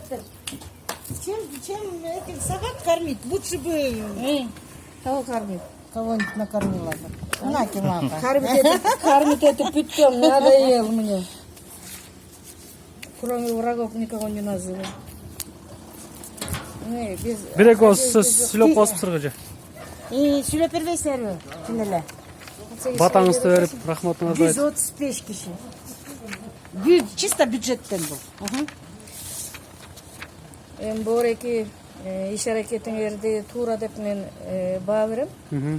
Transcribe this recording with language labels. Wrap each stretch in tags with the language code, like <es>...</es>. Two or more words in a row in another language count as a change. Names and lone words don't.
<ru>чем этих собак кормить? Лучше бы Кого кормит? кого-нибудь накормила бы. На, Кимака. Кормит это питьем, надоел мне. Кроме врагов никого не называю.</ru> <ky>Бирек сүйлөп косуп сыргачы. Сүйлөп бербейсиңерби? Чын эле. Батаңызды берип, рахматыңызды айтып. 135 киши. Чисто бюджеттен бул. Эми боореки иш аракетиңерди туура деп мен баа берем.</ky>